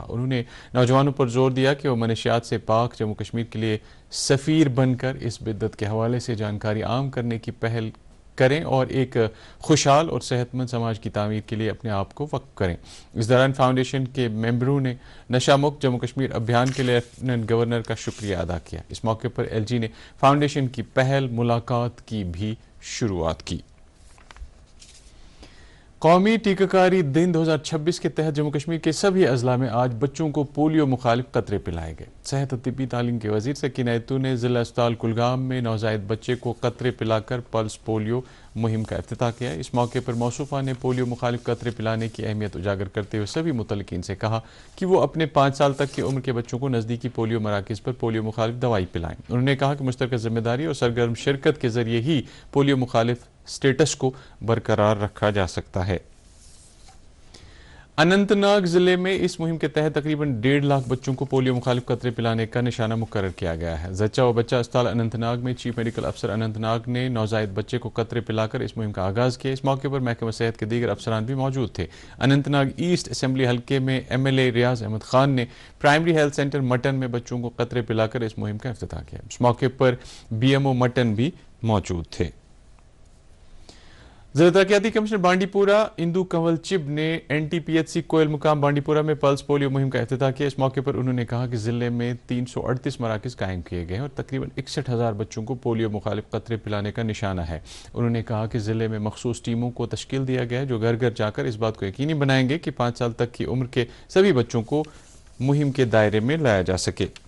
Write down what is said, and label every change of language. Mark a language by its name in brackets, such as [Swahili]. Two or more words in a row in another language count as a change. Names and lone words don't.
[Urdu] انہوں نے نوجوانوں پر زور دیا کہ وہ منشیات سے پاک جموں کشمیر کے لیے سفیر بن کر اس بدعت کے حوالے سے جانکاری عام کرنے کی پہل کریں اور ایک خوشحال اور صحت مند سماج کی تعمیر کے لیے اپنے آپ کو وقف کریں۔ اس دوران فاؤنڈیشن کے ممبروں نے نشہ مکت جموں کشمیر ابھیان کے لیے لیفٹیننٹ گورنر کا شکریہ ادا کیا۔ اس موقع پر ایل جی نے فاؤنڈیشن کی پہل ملاقات کی بھی شروعات کی۔ قومی ٹیکہ کاری دن 2026 کے تحت جموں کشمیر کے سبھی اضلاع میں آج بچوں کو پولیو مخالف قطرے پلائے گئے۔ صحت اور طبی تعلیم کے وزیر سکینہ ایتو نے ضلع اسپتال کلگام میں نوزائیدہ بچے کو قطرے پلا کر پلس پولیو مہم کا افتتاح کیا۔ اس موقع پر موصوفہ نے پولیو مخالف قطرے پلانے کی اہمیت اجاگر کرتے ہوئے سبھی متعلقین سے کہا کہ وہ اپنے 5 سال تک کی عمر کے بچوں کو نزدیکی پولیو مراکز پر پولیو مخالف دوائی پلائیں۔ انہوں نے کہا کہ مشترکہ ذمہ داری اور سرگرم شرکت کے ذریعے ہی پولیو مخالف سٹیٹس کو برقرار رکھا جا سکتا ہے۔ اننت ناگ ضلع میں اس مہم کے تحت تقریباً 1.5 لاکھ بچوں کو پولیو مخالف قطرے پلانے کا نشانہ مقرر کیا گیا ہے۔ زچہ و بچہ اسپتال اننت ناگ میں [English] chief medical officer [Urdu] اننت ناگ نے نوزائیدہ بچے کو قطرے پلا کر اس مہم کا آغاز کیا۔ اس موقع پر محکمہ صحت کے دیگر افسران بھی موجود تھے۔ اننت ناگ ایسٹ اسمبلی حلقے میں ایم ایل اے ریاض احمد خان نے پرائمری ہیلتھ سینٹر مٹن میں بچوں کو قطرے پلا کر اس مہم کا افتتاح کیا۔ اس موقع پر بی ایم او مٹن بھی موجود تھے۔ ضلع ترقیاتی کمشنر بانڈی پورہ اندو کنول چب نے این ٹی پی ایچ سی کوئل مقام بانڈی پورہ میں پلس پولیو مہم کا افتتاح کیا۔ اس موقع پر انہوں نے کہا کہ ضلع میں 338 مراکز قائم کیے گئے ہیں اور تقریباً 61,000 بچوں کو پولیو مخالف قطرے پلانے کا نشانہ ہے۔ انہوں نے کہا کہ ضلع میں مخصوص ٹیموں کو تشکیل دیا گیا ہے جو گھر گھر جا کر اس بات کو یقینی بنائیں گے کہ 5 سال تک کی عمر کے سبھی بچوں کو مہم کے دائرے میں لایا جا سکے۔